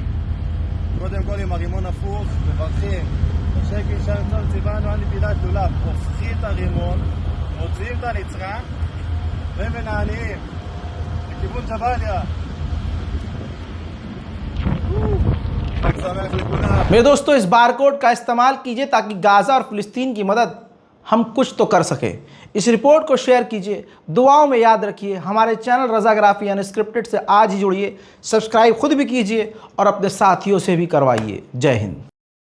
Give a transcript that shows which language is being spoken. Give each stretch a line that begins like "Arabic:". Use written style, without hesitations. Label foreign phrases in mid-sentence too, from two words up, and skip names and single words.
Hebrew: קודם כל עם הרימון הפוך, מברכים. השקל שם צור ציוונו על נפילת לולב, הופכים את הרימון, מוציאים את הנצרה, ומנענים לכיוון ג'באליה. חג שמח לכולם.
Hindi: मेरे दोस्तों, इस बारकोड का इस्तेमाल कीजिए ताकि गाजा और फिलिस्तीन की मदद हम कुछ तो कर सके। इस रिपोर्ट को शेयर कीजिए, दुआओं में याद रखिए। हमारे चैनल रज़ाग्राफी अनस्क्रिप्टेड से आज ही जुड़िए, सब्सक्राइब खुद भी कीजिए और अपने साथियों से भी करवाइए। जय हिंद।